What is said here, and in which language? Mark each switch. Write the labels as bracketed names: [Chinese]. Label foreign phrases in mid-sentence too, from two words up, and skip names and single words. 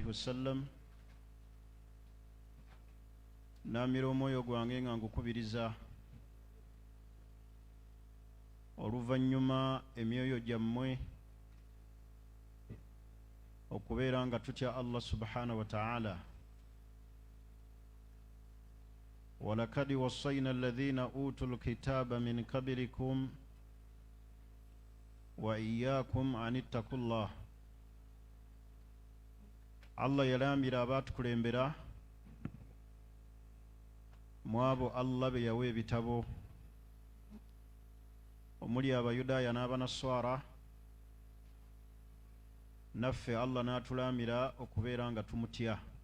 [Ganda] wasallam namira omwoyo gwange nga ngukubiriza oluvannyuma emyoyo gyammwe okubeera nga tutya [Arabic] الله سبحانه وتعالى. ولقد وصينا الذين أوتوا الكتاب من قبلكم وإياكم أن اتقوا الله. [Ganda] Allah yalambira abatukulembera mwabo Allah be yawa ebitabo omuli abayudaaya n'abanaswara, naffe Allah n'atulamira okubeera nga tumutya.